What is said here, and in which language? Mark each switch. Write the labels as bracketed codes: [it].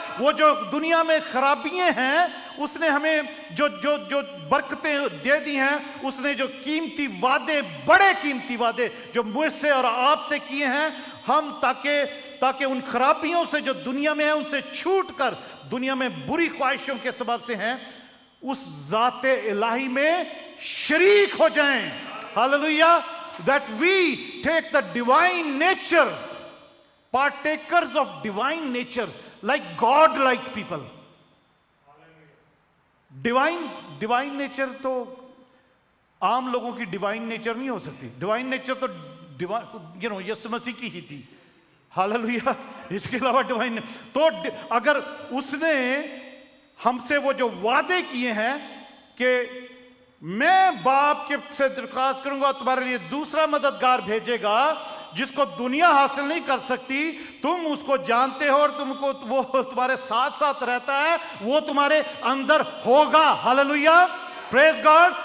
[hi] वो जो दुनिया में खराबियां हैं, उसने हमें जो जो जो बरकतें दे दी हैं, उसने जो कीमती वादे, बड़े कीमती वादे जो मुझसे और आपसे किए हैं, हम ताकि उन खराबियों से जो दुनिया में है उनसे छूट कर दुनिया में बुरी ख्वाहिशों के सबब से हैं, उस ज़ाते इलाही में शरीक हो जाएं। Hallelujah. [en] That we take the divine nature, partakers of divine nature, like God-like people. [hi] Divine nature तो आम लोगों की divine nature नहीं हो सकती। Divine nature तो यीशु मसीह की ही थी। हालेलुया। इसके अलावा divine, तो अगर उसने हमसे वो जो वादे किए हैं कि मैं बाप के से दरख्वास्त करूंगा, तुम्हारे लिए दूसरा मददगार भेजेगा जिसको दुनिया हासिल नहीं कर सकती, तुम उसको जानते हो और तुमको वो तुम्हारे साथ साथ रहता है, वो तुम्हारे अंदर होगा। हालेलुया। Praise God.